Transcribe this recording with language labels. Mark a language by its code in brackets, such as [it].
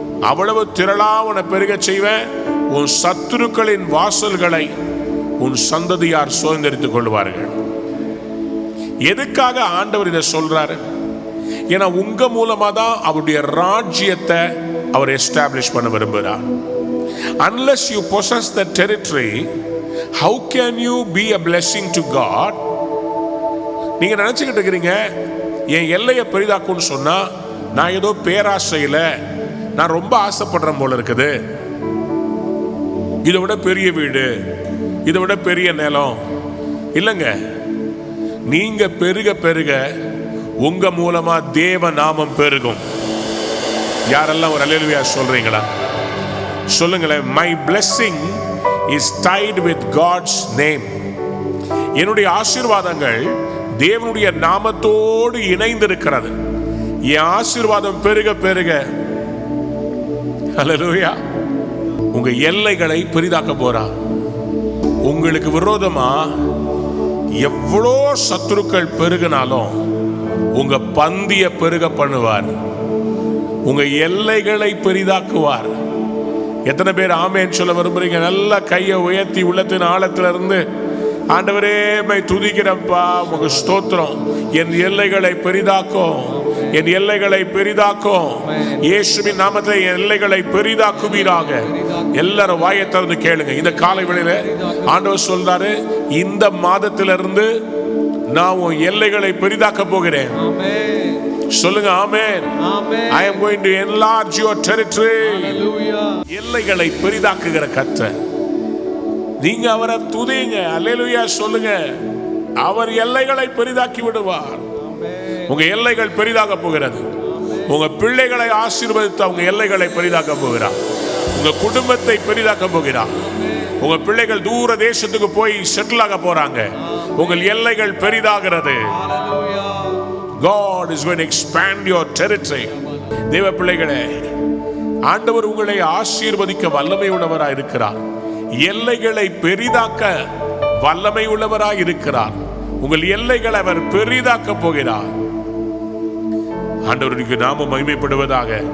[ta] அவ்வளவு திரளா உன்னை பெருக செய்வேன். உன் சத்துருக்களின் வாசல்களை உன் சந்ததியார் சுதந்திரித்துக் கொள்வார்கள். எதுக்காக ஆண்டவர் இதை சொல்றாரு? ஏன்னா உங்க மூலமா தான் அவருடைய ராஜ்யத்தை அவர் எஸ்டாப்ளிஷ் பண்ண விரும்புகிறார். [en] Unless you possess the territory, how can you be a blessing to God? [ta] நீங்க நினைச்சுக்கிட்டு இருக்கிறீங்க என் எல்லையை பெரிதாக்கும்னு சொன்னா நான் ஏதோ பேராசையில நான் ரொம்ப ஆசைப்படுறேன் போல இருக்குது, இதை விட பெரிய வீடு, இதை விட பெரிய நிலம். இல்லைங்க, நீங்க பெருக பெருக உங்க மூலமா தேவ நாமம் பெருகும். யாரெல்லாம் ஒரு அல்லேலூயா சொல்றீங்களா? சொல்லுங்களேன். [en] My blessing is tied with God's name. [ta] என்னுடைய ஆசீர்வாதங்கள் தேவனுடைய நாமத்தோடு இணைந்திருக்கிறது. என் ஆசீர்வாதம் பெருக பெருக அல்லேலூயா உங்க எல்லைகளை பெரிதாக்க போறார். உங்களுக்கு விரோதமா எவ்வளோ சத்துருக்கள் பெருகினாலும் உங்க பந்திய பெருக பண்ணுவார். உங்க எல்லைகளை பெரிதாக்குவார். எத்தனை பேர் ஆமேன் சொல்ல விரும்புறீங்க? நல்ல கையை உயர்த்தி உள்ளத்தின் ஆழத்துல இருந்து ஆண்டவரே மை துதிக்கிறப்பா, உங்க ஸ்தோத்திரம். என் எல்லைகளை பெரிதாக்கும், என் எல்லைகளை பெரிதாக்கும். இயேசுவின் நாமத்தில் என் எல்லைகளை பெரிதாக்குவீராக. எல்லாரும் வாயை திறந்து கேளுங்க. இந்த காலை வேளையில ஆண்டவர் சொல்றாரு, இந்த மாதத்திலிருந்து நான் உன் எல்லைகளை பெரிதாக்க போகிறேன். சொல்லுங்க ஆமென். [en] I am going to enlarge your territory. [ta] எல்லைகளை பெரிதாக்குகிற கர்த்தர். நீங்க அவரை துதிங்க, அல்லேலூயா சொல்லுங்க. அவர் எல்லைகளை பெரிதாக்கி விடுவார். உங்க எல்லைகள் பெரிதாக போகிறது. உங்க பிள்ளைகளை ஆசீர்வதித்து அவங்க எல்லைகளை பெரிதாக்க போகிறார். உங்க குடும்பத்தை பெரிதாக்க போகிறார். உங்க பிள்ளைகள் தூர தேசத்துக்கு போய் செட்டில் ஆக போறாங்க. உங்கள் எல்லைகள் பெரிதாகிறது. [en] God is going to expand your territory. [ta] தேவ பிள்ளைகளே, ஆண்டவர் உங்களை ஆசீர்வதிக்க வல்லமை உள்ளவராய் இருக்கிறார். எல்லைகளை பெரிதாக்க வல்லமை உள்ளவராய் இருக்கிறார். உங்கள் எல்லைகளை அவர் பெரிதாக்க போகிறார். ஆண்டவருக்கு நாம மகிமைப்படுவதாக.